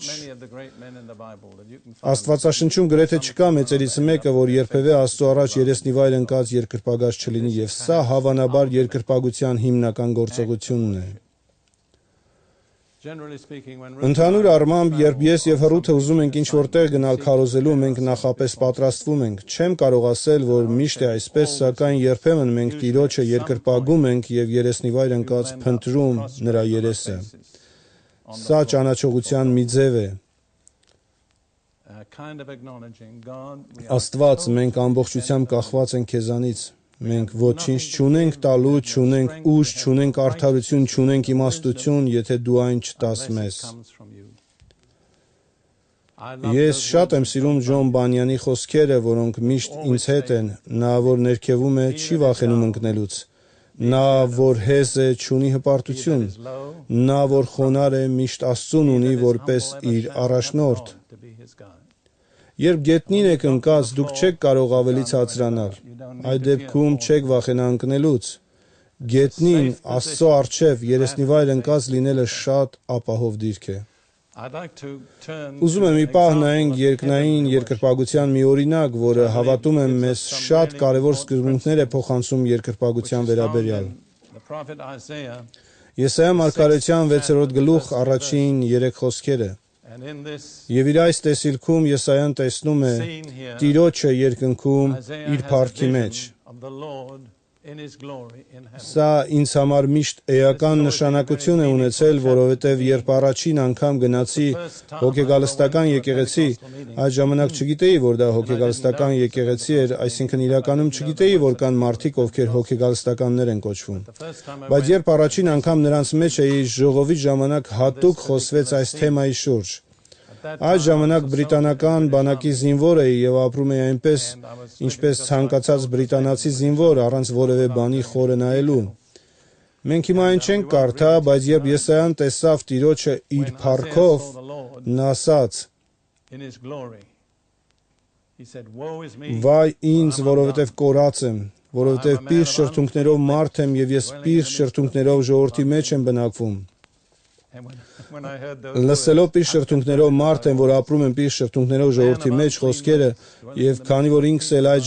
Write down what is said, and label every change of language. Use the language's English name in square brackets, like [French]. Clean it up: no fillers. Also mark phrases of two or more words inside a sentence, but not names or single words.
[English] Many of the great men in the Bible that you can find. [Armenian] Աստվածաշնչում գրեթե չկա մեծերից մեկը, որ երբևէ Աստծո առաջ երեսնի վայր ընկած երկրպագած չլինի, եւ սա հավանաբար երկրպագության հիմնական գործողությունն է։ [English] Generally speaking, when [Armenian] Ընդհանուր առմամբ, երբ ես եւ Հռութը ուզում ենք ինչ-որ տեղ գնալ քարոզելու, մենք նախապես պատրաստվում ենք։ Չեմ կարող ասել, որ միշտ է այսպես, սակայն երբեմն մենք Տիրոջը երկրպագում ենք եւ երեսնի վայր ընկած փնտրում նրա երեսը։ Սա ճանաչողության մի ձև է։ [English] kind of acknowledging God, we are [Armenian] Աստված, մենք ամբողջությամբ կախված ենք քեզանից։ Մենք ոչինչ չունենք տալու, չունենք ուժ, չունենք արդարություն, չունենք իմաստություն, եթե դու այն չտաս մեզ։ [English] comes from you. I love [Armenian] Ես [English] those [Armenian] շատ եմ [English] words [Armenian] սիրում Ջոն Բանյանի խոսքերը, որոնք միշտ ինձ հետ են։ Նա, որ ներքևում է, չի վախենում ընկնելուց։ Նա, որ հեզ է, չունի հպարտություն։ [English] is low, [Armenian] Նա, որ խոնար է, միշտ Աստծուն ունի որպես իր առաջնորդ։ [English] to be his God. [Armenian] Երբ գետնին եք ընկած, դուք չեք կարող ավելի ցածրանալ։ Այդ դեպքում չեք վախենա ընկնելուց։ Գետնին Աստծո առջև երեսնի վայր ընկած լինելը շատ ապահով դիրք է։ [English] I'd like to turn [Armenian] Ուզում եմ մի պահ նայենք երկնային երկրպագության մի օրինակ, որը հավատում եմ մեզ շատ կարևոր սկզբունքներ է փոխանցում երկրպագության վերաբերյալ։ [English] the prophet Isaiah, [Armenian] Եսայա մարգարեության 6-րդ գլուխ առաջին 3 խոսքերը։ [English] and in this [Armenian] Եվ իր այս տեսիլքում Եսայան տեսնում է [English] scene here, [Armenian] Տիրոջը երկնքում [English] Isaiah [Armenian] իր [English] has a [Armenian] փառքի մեջ։ [English] vision of the Lord in his glory in heaven. [Armenian] Սա ինձ համար միշտ էական նշանակություն է ունեցել, որովհետև երբ առաջին անգամ գնացի հոգեգալստական եկեղեցի, այդ ժամանակ չգիտեի, որ դա հոգեգալստական եկեղեցի էր, այսինքն իրականում չգիտեի, որ կան մարդիկ, ովքեր հոգեգալստականներ են կոչվում։ [English] The first time I [Armenian] Բայց երբ առաջին անգամ նրանց մեջ էի, ժողովի ժամանակ հատուկ խոսվեց այս թեմայի շուրջ։ Այդ ժամանակ բրիտանական բանակի զինվոր էի եւ ապրում էի այնպես, ինչպես ցանկացած բրիտանացի զինվոր, առանց որևէ բանի խորը նայելու։ Մենք հիմա այն չենք կարդա, բայց երբ Եսայան տեսավ Տիրոջը իր փառքով, [English] saw the Lord [Armenian] նա ասաց. [English] in his glory, he said, woe is me, [Armenian] Վայ ինձ, որովհետև կորած եմ, որովհետև պիղծ շրթունքներով մարդ եմ եւ ես պիղծ շրթունքներով ժողովրդի մեջ եմ բնակվում։ Լսելով պիշտ շրթունքներով մարդ են, որ ապրում են պիշտ շրթունքներով ժողովրդի մեջ խոսքերը, եւ քանի որ ինքս էլ այդ